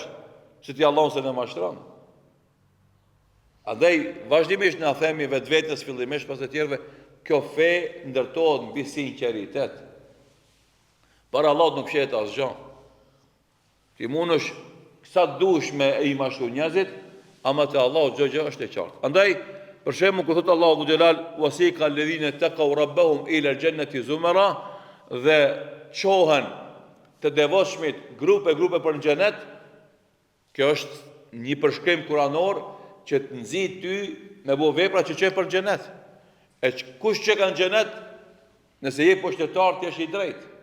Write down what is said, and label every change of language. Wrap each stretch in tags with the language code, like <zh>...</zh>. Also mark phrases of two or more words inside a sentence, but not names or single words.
<sq>Se ti Allahu se ne mashtron. Andaj vazhdimisht na themi vetvetes fillimisht pas të tjerëve, kjo fe ndërtohet mbi sinqeritet. Para Allahut nuk fshehet asgjë. Ti mundesh sa dush me i mashtruar njerëzit, ama te Allahu çdo gjë është e qartë. Andaj për shembull kur thot Allahu xhelal</sq> <ar>وسيق الذين اتقوا ربهم إلى الجنة زمرا,</ar> <sq>dhe çohen të devotshmit grupe për në xhenet, kjo është një përshkrim kuranor që të nxit ty me bëu vepra që çe për xhenet. E kush që ka në xhenet, nëse je pushtetar ti je i drejtë.</sq>